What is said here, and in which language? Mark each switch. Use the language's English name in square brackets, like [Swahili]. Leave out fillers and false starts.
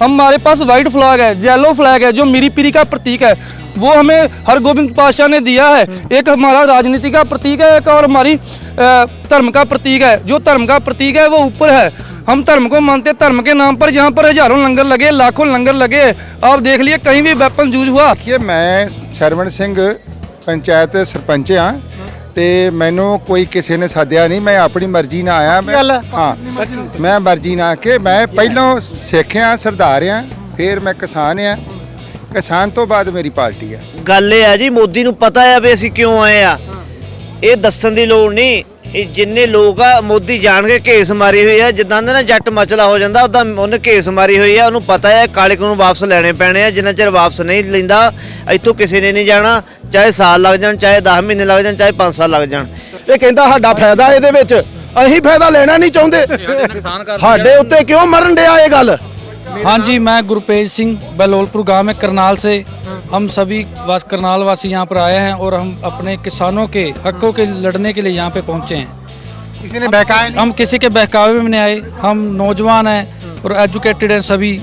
[Hindi] हमारे पास white flag है, yellow flag है, जो मीरी पीरी का प्रतीक है, वो हमें हरगोबिंद पातशाह ने दिया है। एक हमारा राजनीति का प्रतीक है, एक और हमारी धर्म का प्रतीक है। जो धर्म का प्रतीक है वो ऊपर है, हम धर्म को मानते। धर्म के नाम पर यहाँ पर हजारों लंगर लगे, लाखों लंगर लगे, आप देख लिए कहीं भी वेपन यूज हुआ। देखिए, मैं सरवण सिंह पंचायत सरपंच हाँ, [Punjabi] ਤੇ ਮੈਨੂੰ ਕੋਈ ਕਿਸੇ ਨੇ ਸਾਧਿਆ ਨਹੀਂ, ਮੈਂ ਆਪਣੀ ਮਰਜ਼ੀ ਨਾਲ ਆਇਆ। ਮੈਂ ਹਾਂ, ਮੈਂ ਮਰਜ਼ੀ ਨਾਲ ਕਿ ਮੈਂ ਪਹਿਲਾਂ ਸਿੱਖ ਆ, ਸਰਦਾਰ ਆ, ਫਿਰ ਮੈਂ ਕਿਸਾਨ ਆ, ਕਿਸਾਨ ਤੋਂ ਬਾਅਦ ਮੇਰੀ ਪਾਰਟੀ ਆ। ਗੱਲ ਇਹ ਆ ਜੀ, ਮੋਦੀ ਨੂੰ ਪਤਾ ਆ ਵੀ ਅਸੀਂ ਕਿਉਂ ਆਏ ਆ, ਇਹ ਦੱਸਣ ਦੀ ਲੋੜ ਨਹੀਂ। ਇਹ ਜਿੰਨੇ ਲੋਕ ਆ ਮੋਦੀ ਜਾਣ ਕੇ ਘੇਸ ਮਾਰੀ ਹੋਈ ਆ, ਜਿੱਦਾਂ ਦਾ ਨਾ ਜੱਟ ਮਚਲਾ ਹੋ ਜਾਂਦਾ ਉਦਾਂ ਉਹਨੇ ਘੇਸ ਮਾਰੀ ਹੋਈ ਆ। ਉਹਨੂੰ ਪਤਾ ਹੈ ਕਾਲੇ ਕਾਨੂੰਨ ਵਾਪਸ ਲੈਣੇ ਪੈਣੇ ਆ, ਜਿੰਨਾ ਚਿਰ ਵਾਪਸ ਨਹੀਂ ਲੈਂਦਾ ਇੱਥੋਂ ਕਿਸੇ ਨੇ ਨਹੀਂ ਜਾਣਾ। ਚਾਹੇ ਸਾਲ ਲੱਗ ਜਾਣ, ਚਾਹੇ 10 ਮਹੀਨੇ ਲੱਗ ਜਾਣ, ਚਾਹੇ 5 ਸਾਲ ਲੱਗ ਜਾਣ। ਇਹ ਕਹਿੰਦਾ ਸਾਡਾ ਫਾਇਦਾ ਇਹਦੇ ਵਿੱਚ, ਅਸੀਂ ਫਾਇਦਾ ਲੈਣਾ ਨਹੀਂ ਚਾਹੁੰਦੇ। ਸਾਡੇ ਉੱਤੇ ਕਿਉਂ ਮਰਨ ਡਿਆ ਇਹ ਗੱਲ? [Hindi] हाँ जी, मैं गुरपेज सिंह बलोलपुर गांव में करनाल से, हम सभी करनाल वासी यहाँ पर आए हैं और हम अपने किसानों के हकों के लड़ने के लिए यहाँ पे पहुँचे हैं। किसी ने बहकाया? हम किसी के बहकावे में नहीं आए, हम नौजवान हैं और एजुकेटेड हैं सभी।